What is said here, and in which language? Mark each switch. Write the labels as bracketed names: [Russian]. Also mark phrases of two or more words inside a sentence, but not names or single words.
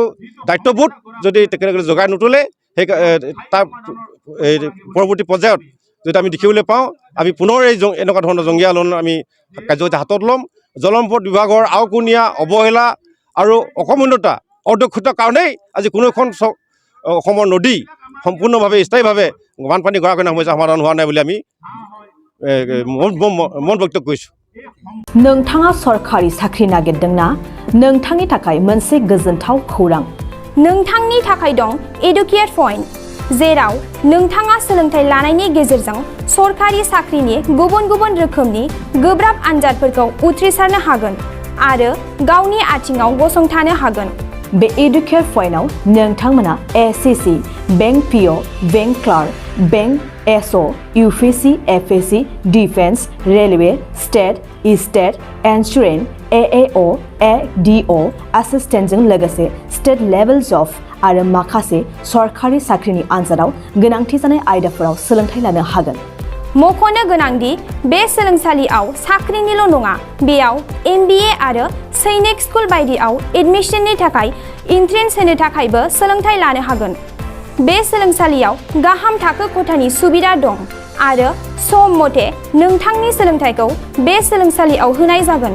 [Assamese] দায়িত্ববোধ যদি তেখেতসকলে জগাই নোতোলে, সেই তাৰ পৰৱৰ্তী পৰ্যায়ত যদি আমি দেখিবলৈ পাওঁ আমি পুনৰ এই এনেকুৱা ধৰণৰ জংগীয়া আন্দোলন আমি কাৰ্যসূচী হাতত ল'ম জলসম্পদ বিভাগৰ আওকণীয়া অৱহেলা আৰু অকমন্যতা অদক্ষতাৰ কাৰণেই আজি কোনো এখন অসমৰ নদী সম্পূৰ্ণভাৱে স্থায়ীভাৱে বানপানী গৰাখহনীয়া সমস্যা সমাধান হোৱা নাই বুলি আমি মন ব্যক্ত কৰিছোঁ [Bodo] नोंथाङा सरखारि साख्रि नागिरदोंना नोंथांनि थाखाय मोनसे गोजोनथाव खौरां नोंथांनि थाखाय दं [English] educate point [Bodo] जेराव नोंथाङा सोलोंथाइ लानायनि गेजेरजों सरखारि साख्रिनि गुबुन गुबुन रोखोमनि गोब्राब आनजादफोरखौ उथ्रिसारनो हागोन आरो गावनि आथिङाव गसंथानो हागोन बे एडुकेट पॉइन्टआव नोंथांमोना [English] SSC Bank PO Bank Clerk Bank SO UPSC FSC Defence Railway State Insurance AAO ADO [Bodo] एसिस्टेन्टजों लोगोसे [English] state level [Bodo] जब आरो माखासे सरखारि साख्रिनि आनजादाव गोनांथि जानाय आयदाफोराव सोलोंथाइ लानो हागोन मख'नो गोनांदि बे सोलोंसालियाव साख्रिनिल' नङा बेयाव एमबिए आरो सैनिक स्कुल बायदियाव एडमिशननि थाखाय एन्ट्रेन्स होनो थाखायबो सोलोंथाइ लानो हागोन बे सोलोंसालियाव गाहाम थाखो खथानि सुबिदा दं आरो सम मथे नोंथांनि सोलोंथाइखौ बे सोलोंसालियाव होनाय जागोन